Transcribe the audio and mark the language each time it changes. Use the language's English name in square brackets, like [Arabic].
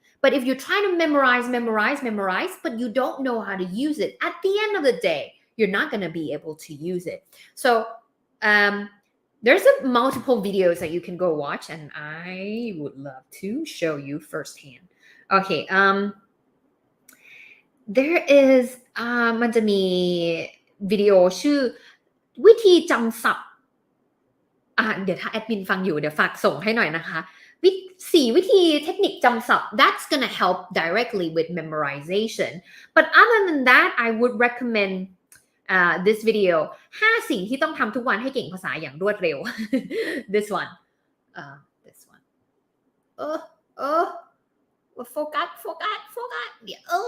[English] But if you're trying to memorize, but you don't know how to use it, at the end of the day,you're not going to be able to use it. So there's multiple videos that you can go watch and I would love to show you firsthand. Okay. There is [Thai] มันจะมีวิดีโอชื่อวิธีจำศัพท์เดี๋ยวถ้าแอดมินฟังอยู่เดี๋ยวฝากส่งให้หน่อยนะคะ 4 วิธีเทคนิคจำศัพท์ [English] that's gonna help directly with memorization but other than that I would recommend this video [Thai] 5 สิ่งที่ต้องทำทุกวันให้เก่งภาษาอย่างรวดเร็ว [English] this one this one focus yeah